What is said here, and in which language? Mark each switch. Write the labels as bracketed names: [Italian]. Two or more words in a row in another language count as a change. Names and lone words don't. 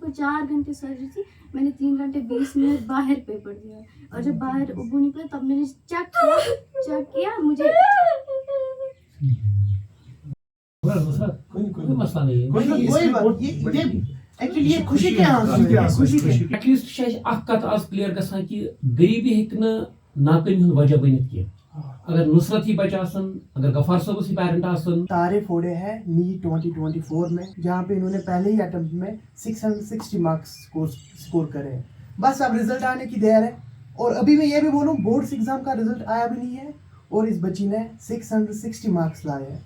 [Hindi] 4 घंटे सर्जरी थी, मैंने 3 घंटे 20 मिनट बाहर पेपर दिया, और जब बाहर अब्बू निकले तब मैंने चेक किया मुझे कोई मसला नहीं है, कोई बात ये एक्चुअली ये खुशी के खुशी के [Kashmiri] एटलीस्ट छ अख कत आज क्लियर गसान कि गरीबी हेक न नाकामी हुन वजह बनित किया। अगर नुसरत ही बच्चा आसन, अगर गफार साहब ही पेरेंट आसन, [Hindi] तारे फोड़े हैं नीट 2024 में, जहाँ पे इन्होंने पहले ही अटेम्प्ट में 660 [English] marks score [Hindi] करे हैं। बस अब रिजल्ट आने की देर है, और अभी मैं ये भी बोलूँ [English] boards exam [Hindi] का रिजल्ट आया भी नहीं है, और इस बच्ची ने 660 मार्क्स लाए हैं।